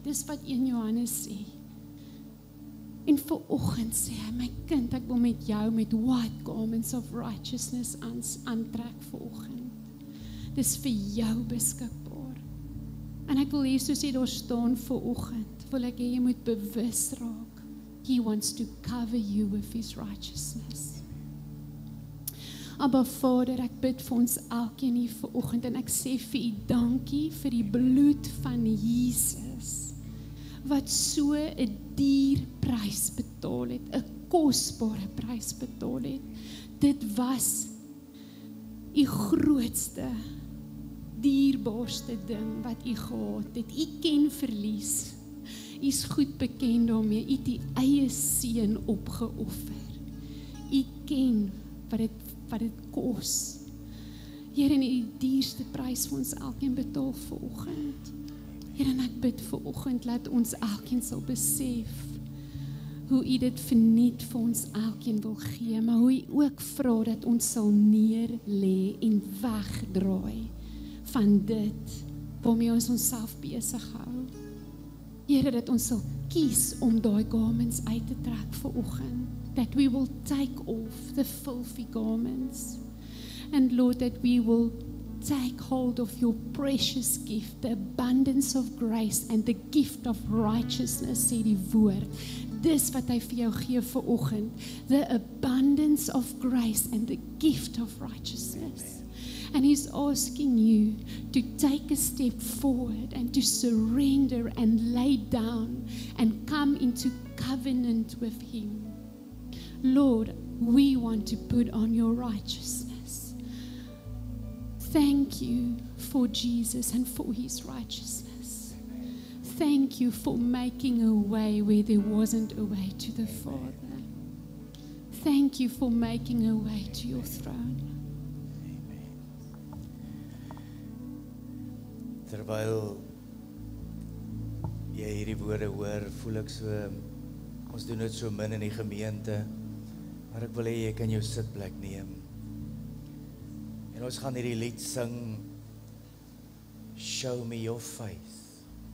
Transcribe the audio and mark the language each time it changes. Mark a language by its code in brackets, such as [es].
[af] Dis wat 1 Johannes sê. En vanoggend sê hy, my kind, ek wil met jou met [en] white garments of righteousness [af] aantrek vanoggend. Dis vir jou beskikbaar. En ek wil hê soos jy daar staan vanoggend, wil ek hê jy moet bewus raak. [en] He wants to cover you with his righteousness. [af] Abba Vader, ek bid vir ons elkeen hier vanoggend en ek sê vir U dankie vir die bloed van Jesus, wat so 'n duur prys betaal het, 'n kosbare prys betaal het. Dit was U grootste, dierbaarste ding wat U gehad het. U ken verlies. U is goed bekend daarmee. U het U eie seun opgeoffer. U ken wat dit kos. Here, en U het die duurste prys vir ons elkeen betaal vanoggend. Here, en ek bid vanoggend dat ons elkeen sal besef hoe U dit verniet vir ons elkeen wil gee, maar hoe U ook vra dat ons sal neerlê en wegdraai van dit waarmee ons onsself besig hou. Here, dat ons sal kies om daai garments uit te trek vanoggend. [en] That we will take off the filthy garments. And Lord, that we will take hold of your precious gift, the abundance of grace and the gift of righteousness, [af] sê die woord. Dis wat hy vir jou gee vanoggend. [en] The abundance of grace and the gift of righteousness. And He's asking you to take a step forward and to surrender and lay down and come into covenant with Him. Lord, we want to put on your righteousness. Thank you for Jesus and for His righteousness. Thank you for making a way where there wasn't a way to the Father. Thank you for making a way to your throne. [af] Terwyl jy hierdie woorde hoor, voel ek so, ons doen dit so min in die gemeente, maar ek wil hê jy kan jou sitplek neem. En ons gaan hierdie lied sing, Show me your face.